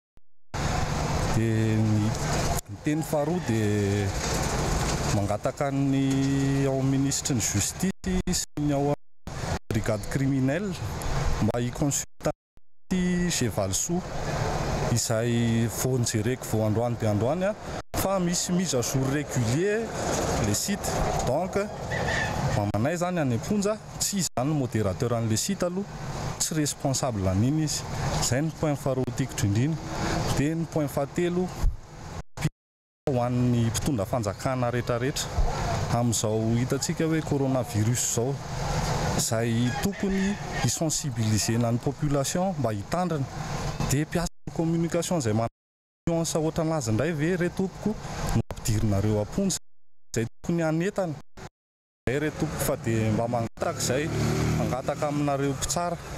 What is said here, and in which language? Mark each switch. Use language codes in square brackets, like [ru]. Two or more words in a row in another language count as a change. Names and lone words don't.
[mg] Dia ny teny faharoa dia mangataka ny ao ministre ny justice sy ny ao [fr] brigade criminelle [mg] mba hiconsulta Chevalsou izay vao nijereko vao androany dia androany fa misy [fr] mise à jour régulier le site [mg] donc mamanay zany any amponja tsy izany modérateur an'le site aloha tsy responsable an'iny izy. Izay ny point faharoa tiako indrindra. Dia ny point fahatelo ho an'ny mpitondra fanjakana rehetrarehetra amin'izao hitantsika hoe coronavirus zao izay tokony hisensibilisena ny population mba hitandrina dia mpiasa communication izay manasa ohatra anazy indray ve retompoko no ampidirinareo amponja izay tokony hanetana izay retompoko fa dia mba mangataka izay mangataka aminareo mpitsara